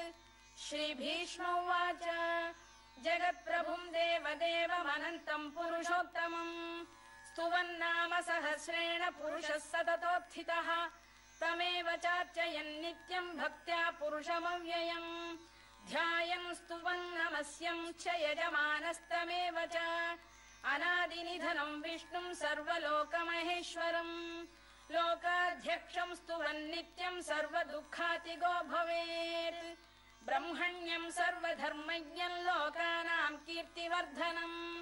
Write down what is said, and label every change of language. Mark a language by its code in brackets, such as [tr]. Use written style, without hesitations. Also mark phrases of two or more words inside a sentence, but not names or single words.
[sa] శ్రీభీష్మ ఉవాచ జగత్ప్రభుం దేవదేవమనంతం పురుషోత్తమం స్తువన్నామ సహస్రేణ పురుషः సతతోత్థితః తమేవ చార్చయన్ నిత్యం భక్త్యా పురుషమవ్యయం ధ్యాయన్ స్తువన్ నమస్యం చ యజమానస్తమేవ చ अनादिनिधनं विष्णुं सर्वलोकमहेश्वरम् लोकाध्यक्षं स्तुवन्नित्यं सर्वदुःखातिगो भवेत् ब्रह्मण्यं सर्वधर्मज्ञं लोकानां कीर्तिवर्धनम्